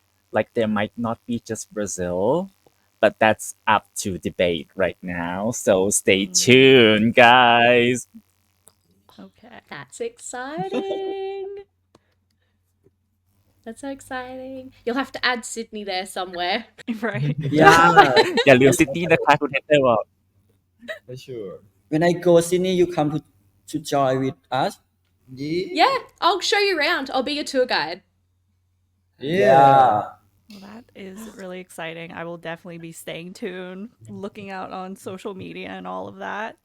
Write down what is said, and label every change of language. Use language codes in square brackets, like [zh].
[en] Like there might not be just Brazil, but that's up to debate right now. So stay tuned, guys. Okay. That's exciting. That's so exciting. You'll have to add Sydney there somewhere. Right. Yeah [th] อย่าลืมซิดนีย์นะคะคุณเฮเตอร์บอก [en] For sure. when I go Sydney you come to join with us Yeah, I'll show you around. I'll be your tour guide. yeah Well, that is really exciting. I will definitely be staying tuned, looking out on social media and all of that.